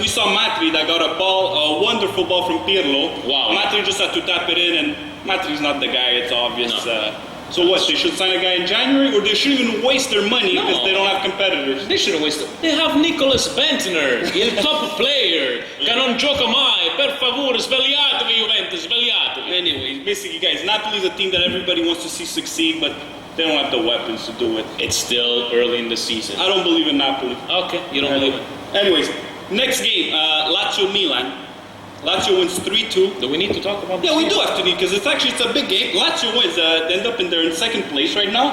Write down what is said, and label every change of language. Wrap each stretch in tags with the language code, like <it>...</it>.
<en>We saw Matri that got a wonderful ball from Pirlo. Wow. Matri just had to tap it in, and Matri's not the guy. It's obvious. No. So what? They should sign a guy in January, or they shouldn't even waste their money because No. they don't have competitors. They should have wasted. They have Nicholas Bentner, il top player.</en> <it>Che non gioca mai. Per favore, svegliatevi, Juventus, svegliatevi.</it> <en>Anyway, basically, guys, Napoli's a team that everybody wants to see succeed, but they don't have the weapons to do it. It's still early in the season. I don't believe in Napoli. Okay, you don't believe it. Anyways, next game, Lazio-Milan. Lazio wins 3-2. Do we need to talk about this? Yeah, we do have to need because it's a big game. Lazio wins. They end up they're in second place right now.</en>